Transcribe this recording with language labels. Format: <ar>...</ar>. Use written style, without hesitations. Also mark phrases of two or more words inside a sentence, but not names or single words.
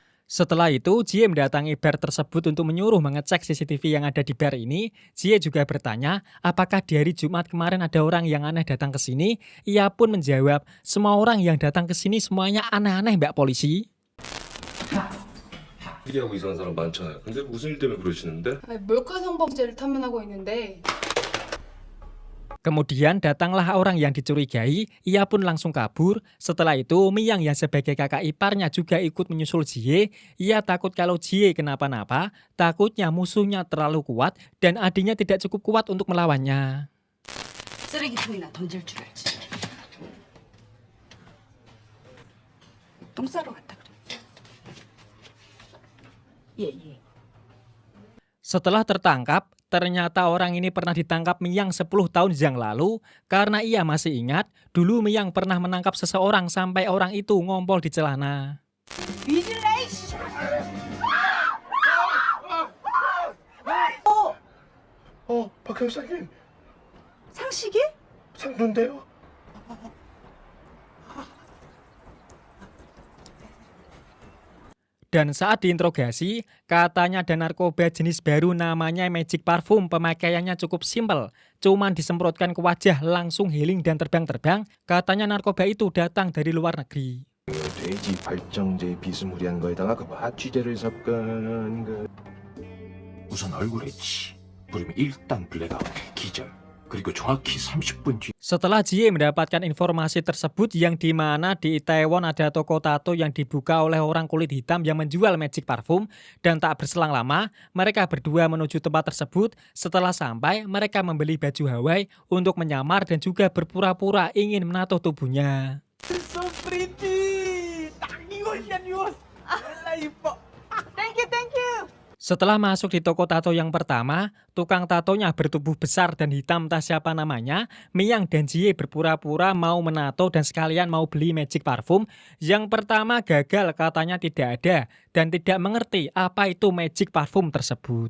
<id>Setelah itu, Jie mendatangi bar tersebut untuk menyuruh mengecek CCTV yang ada di bar ini. Jie juga bertanya, apakah di hari Jumat kemarin ada orang yang aneh datang ke sini? Ia pun menjawab, semua orang yang datang ke sini semuanya aneh-aneh, Mbak Polisi.</id> <ko>일하고 이상한 사람 많잖아요. 근데 무슨 일 때문에 그러시는데? 아니, 몰카 성범죄를 탐문하고 있는데</ko> <id>Kemudian datanglah orang yang dicurigai, ia pun langsung kabur. Setelah itu, Miyang yang sebagai kakak iparnya juga ikut menyusul Jie. Ia takut kalau Jie kenapa-napa, takutnya musuhnya terlalu kuat dan adiknya tidak cukup kuat untuk melawannya.</id> <ko>쓰레기통이나 던질 줄 알지. 똥 싸러 갔다 그래. 예.</ko> <id>Setelah tertangkap, ternyata orang ini pernah ditangkap Miyang 10 tahun yang lalu karena ia masih ingat dulu Miyang pernah menangkap seseorang sampai orang itu ngompol di celana.</id> <ko>뒤질래 이씨. 박 형사님, 상식이? 상도인데요.</ko> <id>Dan saat diinterogasi, katanya ada narkoba jenis baru namanya Magic Parfum. Pemakaiannya cukup simpel, cuman disemprotkan ke wajah langsung healing dan terbang-terbang. Katanya narkoba itu datang dari luar negeri.</id> <ko>돼지 발정제 비스무리한 거에다가 그 마취제를 섞은 그 우선 얼굴에 치 뿌리면 일단 블랙아웃 기절 그리고 정확히 30분 뒤</ko> <id>Setelah Jie mendapatkan informasi tersebut yang di mana di Itaewon ada toko tato yang dibuka oleh orang kulit hitam yang menjual Magic Parfum, dan tak berselang lama mereka berdua menuju tempat tersebut. Setelah sampai, mereka membeli baju Hawaii untuk menyamar dan juga berpura-pura ingin menato tubuhnya.</id> <en>So pretty.</en> <ko>딱 이것이야 이것. 아 이뻐.</ko> <en>Thank you.</en> <id>Setelah masuk di toko tato yang pertama, tukang tatonya bertubuh besar dan hitam entah siapa namanya. Miyang dan Jie berpura-pura mau menato dan sekalian mau beli Magic Parfum. Yang pertama gagal, katanya tidak ada dan tidak mengerti apa itu Magic Parfum tersebut.</id>